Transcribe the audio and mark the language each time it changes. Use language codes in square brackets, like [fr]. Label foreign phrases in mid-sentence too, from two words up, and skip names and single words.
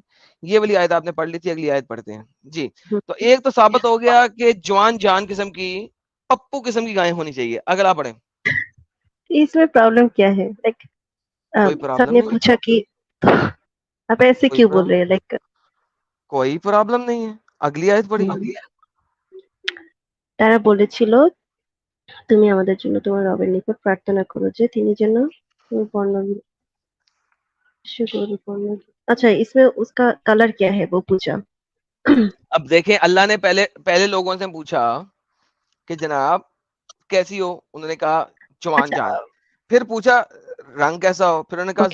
[ur] یہ والی آیت آپ نے پڑھ لی تھی, اگلی آیت پڑھتے ہیں. جی تو ایک تو ثابت ہو گیا کہ جوان جان قسم کی پپو قسم کی گائیں ہونی چاہیے. اگلا پڑھیں. اس میں پرابلم کیا ہے؟ لائک کوئی سب پرابلم نے نہیں, پوچھا کہ آپ ایسے کوئی کیوں بول پرابلم, رہے ہیں؟ لائک کوئی پرابلم نہیں ہے. اگلی آیت پڑھیے. [bn] তারা বলেছিল তুমি আমাদের জন্য তোমার রবের নিকট প্রার্থনা করো যে তিনি যেন [ur] اچھا اس میں اس کا کلر کیا ہے وہ پوچھا. اب دیکھیں اللہ نے پہلے لوگوں سے پوچھا کہ جناب کیسی ہو, انہوں نے کہا جوان اچھا جان. پھر پوچھا رنگ کیسا ہو, پھر انہوں نے کہا